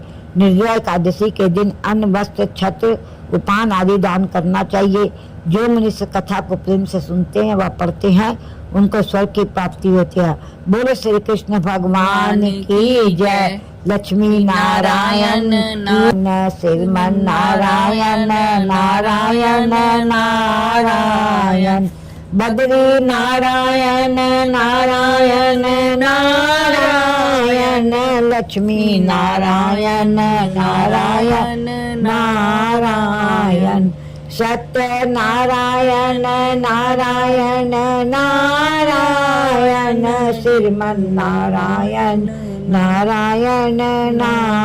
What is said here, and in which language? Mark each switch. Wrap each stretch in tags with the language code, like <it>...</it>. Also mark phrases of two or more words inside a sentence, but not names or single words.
<hi>निर्जला एकादशी के दिन अन्न, वस्त्र, छत्र, उपान आदि दान करना चाहिए। जो मनुष्य कथा को प्रेम से सुनते हैं व पढ़ते हैं उनको स्वर्ग की प्राप्ति होती है। बोलो श्री कृष्ण भगवान की जय। लक्ष्मी नारायण श्रीमन नारायण नारायण नारायण बद्री नारायण नारायण नारायण लक्ष्मी नारायण नारायण नारायण सत्य नारायण नारायण नारायण श्रीमन नारायण नारायण नारायण।</hi>